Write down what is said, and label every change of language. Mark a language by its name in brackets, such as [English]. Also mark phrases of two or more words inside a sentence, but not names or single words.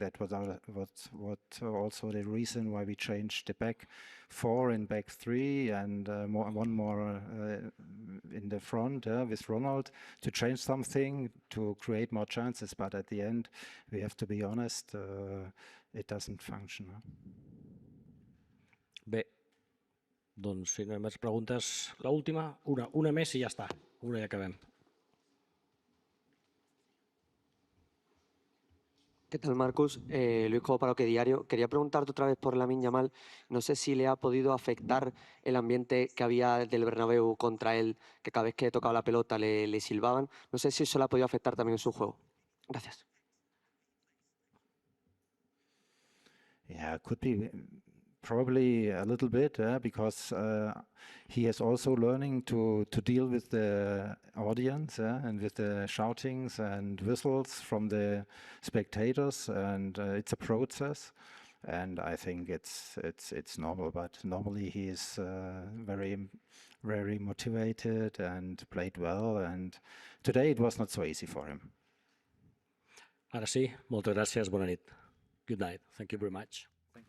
[English] That was also the reason why we changed the back 4 and back 3, and one more in the front with Ronald, to change something, to create more chances. But at the end, we have to be honest, it doesn't function. [Catalan] Bé, doncs si no hi ha més preguntes, l'última, una més i ja està, una i acabem. [Spanish] ¿Qué tal, Marcus? Luis Cobo para OK Diario. Quería preguntarte otra vez por Lamine Yamal. No sé si le ha podido afectar el ambiente que había del Bernabéu contra él, que cada vez que tocaba la pelota le silbaban. No sé si eso le ha podido afectar también en su juego. Gracias. [English] Yeah, could be. Probably a little bit, because he is also learning to deal with the audience and with the shoutings and whistles from the spectators, and it's a process. And I think it's normal. But normally he is very motivated and played well. And today it was not so easy for him. [Catalan] Ara sí, moltes gràcies, bona nit. [English] Good night. Thank you very much.